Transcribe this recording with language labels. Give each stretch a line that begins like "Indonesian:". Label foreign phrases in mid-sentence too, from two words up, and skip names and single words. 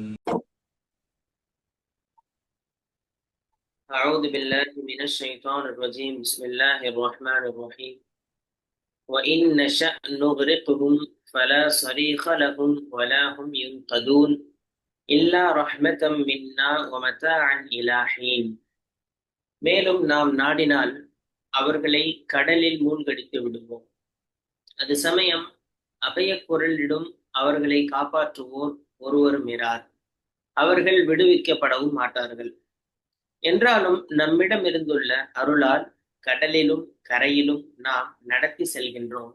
Arabic: أعوذ بالله من الشيطان الرجيم. بسم الله الرحمن الرحيم. وإن نشأ نغرقهم فلا صريخ لهم ولا هم ينقذون إلا رحمة منا ومتاعا إلى حين.
Tamil: மேலும் நாம் நாடினால் அவர்களை கடலில் மூழ்கடித்து விடுவோம். அது சமயம் அபயக் குரலிடும் அவர்களை காப்பாற்றுவோர் ஒருவரும் இரார். அவர்கள் விடுவிக்கப்படவும் மாட்டார்கள். என்றாலும் நம்மிடம் இருந்துள்ள அருளால் கடலிலும் கரையிலும் நாம் நடத்தி செல்கின்றோம்.